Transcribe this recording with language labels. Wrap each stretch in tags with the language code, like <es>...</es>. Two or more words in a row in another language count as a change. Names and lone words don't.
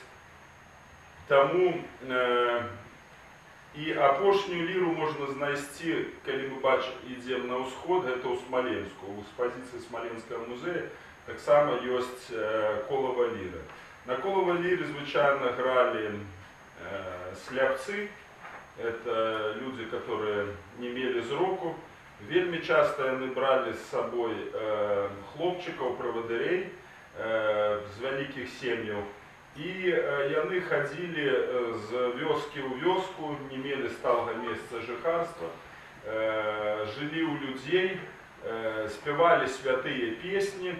<be>Таму і апошнюю ліру можна знайсці, калі мы ідзем на ўсход, гэта ў Смаленску. У экспазіцыі Смаленскага музея таксама ёсць колава ліра. На колавай ліры звычайна гралі сляпцы.</be> <ru>Это люди, которые не</ru> <be>мелі зроку. Вельмі часта яны бралі з сабой хлопчыкаў, правадырей з вялікіх сем'яў. І яны хадзілі з вёскі ў вёску, не мелі сталага месца жыхарства, жылі ў людзей, спявалі святыя песні.</be>